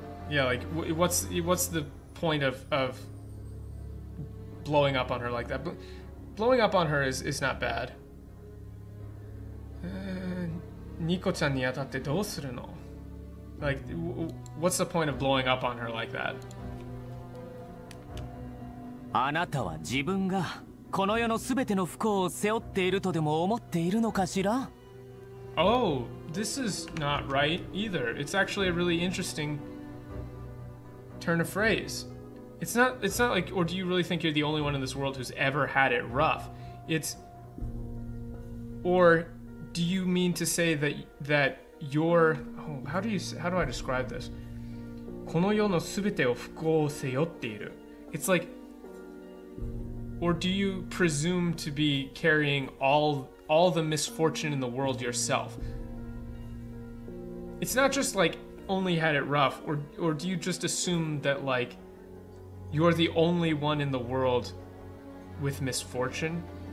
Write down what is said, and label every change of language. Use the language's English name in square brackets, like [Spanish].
[English] Yeah, like, what's the point of blowing up on her like that? Blowing up on her is not bad. [Japanese] Niko-chan ni atatte dou suru no? [English] Like, what's the point of blowing up on her like that? [Japanese] あなたは自分がこの世のすべての不幸を背負っているとでも思っているのかしら? [English] Oh, this is not right either. It's actually a really interesting turn of phrase. It's not like, or do you really think you're the only one in this world who's ever had it rough? It's, or do you mean to say that you're, oh, how do I describe this? [Japanese] この世のすべてを不幸を背負っている. [English] It's like, or do you presume to be carrying all the misfortune in the world yourself? It's not just like only had it rough, or do you just assume that, like, you're the only one in the world with misfortune?